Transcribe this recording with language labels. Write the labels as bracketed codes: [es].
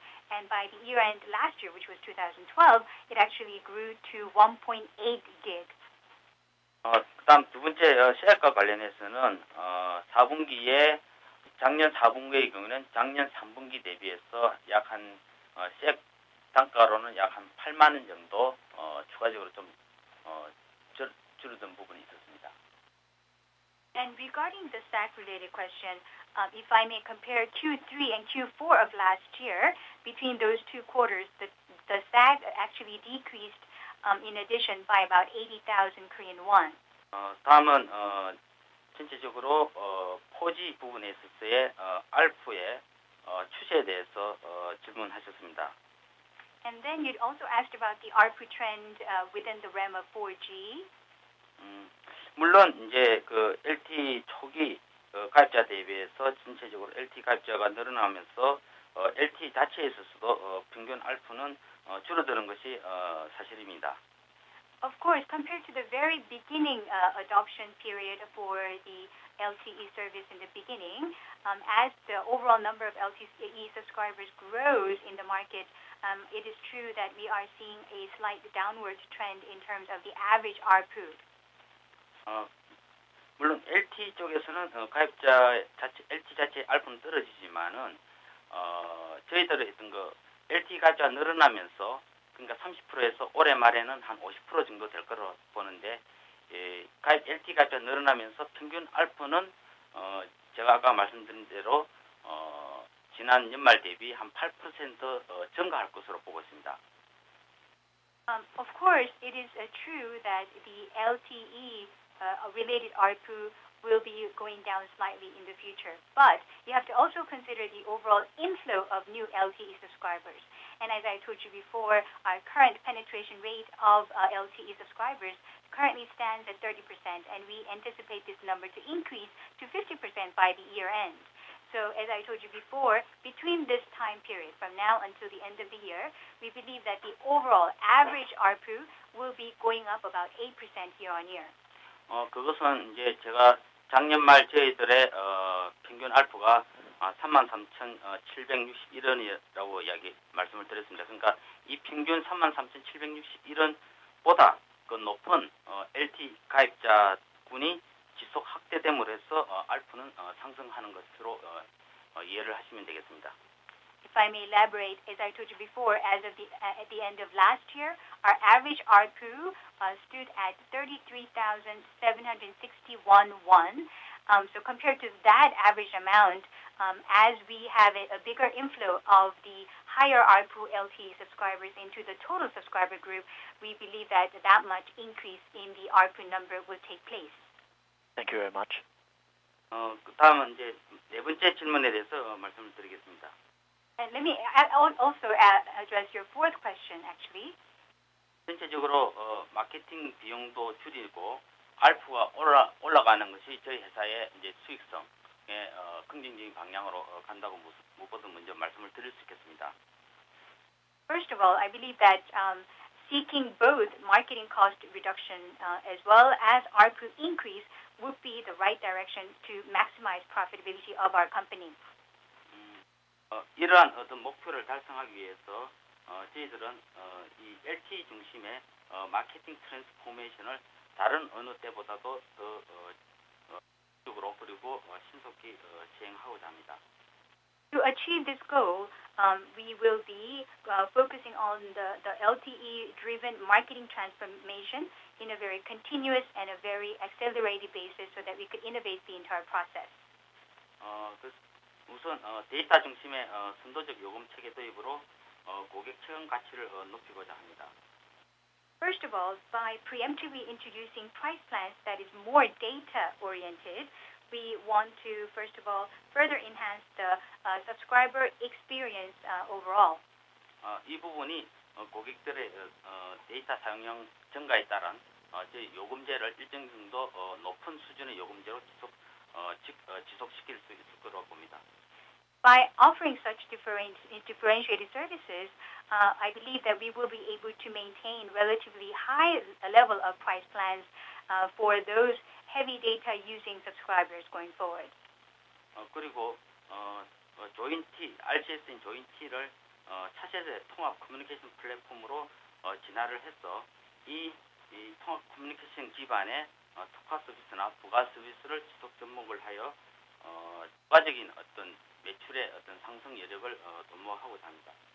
[en] And by the year end last year, which was 2012, it actually grew to 1.8 gig. [ko] 그다음 두 번째 SAC과 관련해서는 4분기에 작년 4분기의 경우는 작년 3분기 대비해서 약 한 SAC 단가로는 약 한 8만 원 정도 추가적으로 좀 줄어든 부분이 있었습니다. [en] And regarding the SAC-related question, if I may compare Q3 and Q4 of last year, between those two quarters, the SAC actually decreased in addition by about 80,000 Korean won. [ko] 다음은 전체적으로 4G 부분에 있어서의 ARPU의 추세에 대해서 질문하셨습니다. [en] And then you also asked about the ARPU trend within the realm of 4G. [ko] 물론 이제 그 LTE 초기 가입자 대비해서 전체적으로 LTE 가입자가 늘어나면서 LTE 자체에 있어서도 평균 ARPU는 줄어드는 것이 사실입니다. [en] Of course, compared to the very beginning adoption period for the LTE service in the beginning, as the overall number of LTE subscribers grows in the market, it is true that we are seeing a slight downward trend in terms of the average ARPU. [ko] 물론 LTE 쪽에서는 가입자 자체 LTE 자체의 ARPU는 떨어지지만은 저희들의 어떤 LTE 가입자가 늘어나면서 그러니까 30%에서 올해 말에는 한 50% 정도 될 거로 보는데 LTE 가입자 늘어나면서 평균 ARPU는 제가 아까 말씀드린 대로 지난 연말 대비 한 8% 증가할 것으로 보고 있습니다. [en] Of course, it is true that the LTE related ARPU will be going down slightly in the future. But you have to also consider the overall inflow of new LTE subscribers. And as I told you before, our current penetration rate of LTE subscribers currently stands at 30%, and we anticipate this number to increase to 50% by the year end. So as I told you before, between this time period, from now until the end of the year, we believe that the overall average ARPU will be going up about 8% year on year. [ko] 그것은 이제 제가 작년 말 저희들의 평균 ARPU가 33,761원이라고 말씀을 드렸습니다. 그러니까 이 평균 33,761원보다 그 높은 LTE 가입자군이 지속 확대됨으로 해서 ARPU는 상승하는 것으로 이해를 하시면 되겠습니다. [en] If I may elaborate, as I told you before, as of at the end of last year, our average ARPU stood at 33,761 won. So compared to that average amount, as we have a bigger inflow of the higher ARPU LTE subscribers into the total subscriber group, we believe that that much increase in the ARPU number will take place. Thank you very much. [ko] 그다음은 이제 네 번째 질문에 대해서 말씀을 드리겠습니다. [en] And let me also address your fourth question, actually. [ko] 전체적으로 마케팅 비용도 줄이고 ARPU가 올라가는 것이 저희 회사의 이제 수익성에 긍정적인 방향으로 간다고 무엇보다 먼저 말씀을 드릴 수 있겠습니다. [en] First of all, I believe that seeking both marketing cost reduction as well as ARPU increase would be the right direction to maximize profitability of our company. [ko] 이러한 어떤 목표를 달성하기 위해서 저희들은 이 LTE 중심의 마케팅 트랜스포메이션을 다른 어느 때보다도 더 적극적으로 그리고 신속히 시행하고자 합니다. [en] To achieve this goal, we will be focusing on the LTE-driven marketing transformation in a very continuous and a very accelerated basis so that we could innovate the entire process. [ko] 우선 데이터 중심의 선도적 요금 체계 도입으로 고객 체감 가치를 높이고자 합니다. [en] First of all, by preemptively introducing price plans that is more data-oriented, we want to, first of all, further enhance the subscriber experience overall. [ko] 이 부분이 고객들의 데이터 사용량 증가에 따른 저희 요금제를 일정 정도 높은 수준의 요금제로 지속시킬 수 있을 거라고 봅니다. [en] By offering such differentiated services, I believe that we will be able to maintain relatively high level of price plans for those heavy data using subscribers going forward. [ko] 그리고 조인티, RCS인 조인티를 차세대 통합 커뮤니케이션 플랫폼으로 진화를 해서 이 통합 커뮤니케이션 기반의 특화 서비스나 부가 서비스를 지속 접목을 하여 추가적인 어떤 매출의 어떤 상승 여력을 도모하고자 합니다.